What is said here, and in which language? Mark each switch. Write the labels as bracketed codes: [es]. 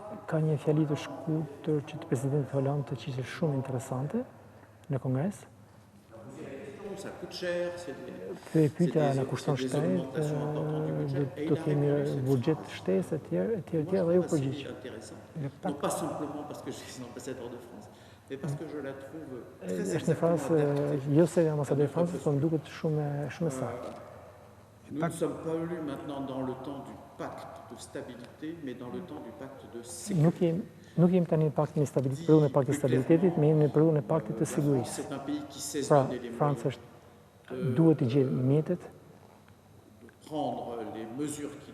[sq] Ka një fjali të shkurtër që të presidentit Holland që ishte shumë interesante në Kongres. [fr] Ça coûte cher, c'est [sq] Pyetja na kushton shtrejt, do kemi buxhet shtesë etj. Dhe ju përgjigj. [fr] Non pas simplement parce que je suis ambassadeur de France, mais parce que je la trouve très [sq] Është një frasë jo se ambasador i Francës, por më duket shumë e saktë. [fr] Nous ne sommes pas élus maintenant dans le temps du pacte de stabilité, mais dans le temps du pacte de sécurité. [sq] Nuk jemi tani në paktin e stabilitetit, periudhën e paktit të stabilitetit, me jemi në periudhën e paktit të sigurisë. [fr] C'est un pays qui sait se [sq] Pra, [fr] donner les [sq] Franca [fr] moyens [sq] duhet të gjejë mjetet [fr] de prendre les mesures qu'il